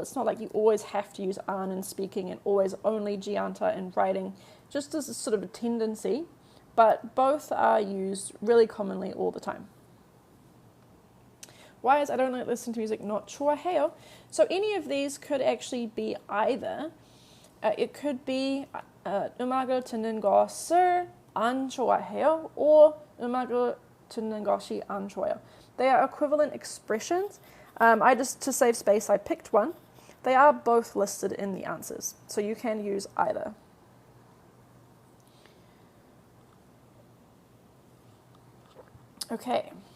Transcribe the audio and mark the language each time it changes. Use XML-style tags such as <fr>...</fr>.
<en>It's not like you always have to use an in speaking and always only gianta in writing, just as a sort of a tendency. But both are used really commonly all the time. Why is I don't like listen to music not 좋아해요? So any of these could actually be either. It could be</en> <ko>음악을 듣는 것을 안 좋아해요</ko> <en>or</en> <ko>음악을 듣는 것이 안 좋아요.</ko> <en>They are equivalent expressions. To save space, I picked one. They are both listed in the answers, so you can use either. Okay.</en>